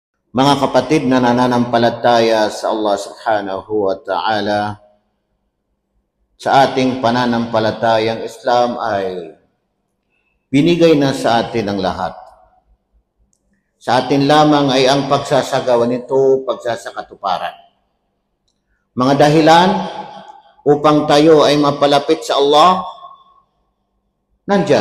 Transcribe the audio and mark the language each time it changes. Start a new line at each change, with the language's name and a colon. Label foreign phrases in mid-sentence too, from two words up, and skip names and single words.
Filipino: Mga kapatid na nananampalataya sa Allah
Arabic: subhanahu wa ta'ala,
Filipino: sa ating pananampalatayang Islam ay binigay na sa atin ang lahat. Sa atin lamang ay ang pagsasagawa nito, pagsasakatuparan. Mga dahilan upang tayo ay mapalapit sa Allah, nandyan.